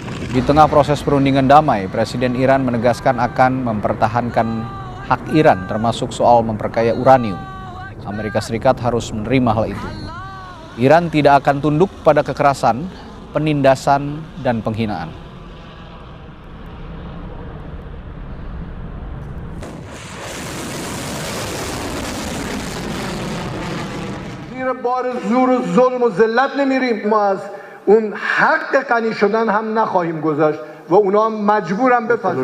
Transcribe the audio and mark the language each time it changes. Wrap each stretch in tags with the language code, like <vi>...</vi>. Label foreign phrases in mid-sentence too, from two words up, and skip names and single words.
<id>Di tengah proses perundingan damai, Presiden Iran menegaskan akan mempertahankan hak Iran termasuk soal memperkaya uranium. Amerika Serikat harus menerima hal itu. Iran tidak akan tunduk pada kekerasan, penindasan, dan penghinaan.</id> <fa>زیر بار زور و ظلم و ذلت نمیریم. ما از اون حق غنی شدن هم نخواهیم گذاشت و اونا هم مجبورن بپذیرن.</fa>